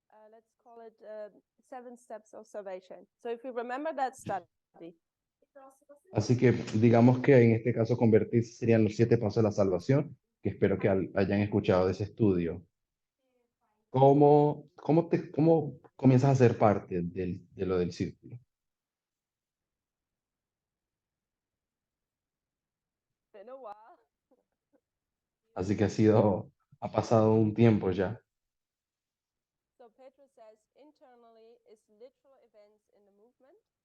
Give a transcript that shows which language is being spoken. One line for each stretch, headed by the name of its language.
English: Let's call it 7 steps of salvation. So if you remember that study,
Spanish: Así que digamos que en este caso convertirse serían los 7 pasos de la salvación, que espero que hayan escuchado de ese estudio. ¿Cómo comienzas a ser parte de lo del círculo?
English: been a while.
Spanish: Así que ha pasado un tiempo ya.
English: So Pedro says internally is literal events in the movement.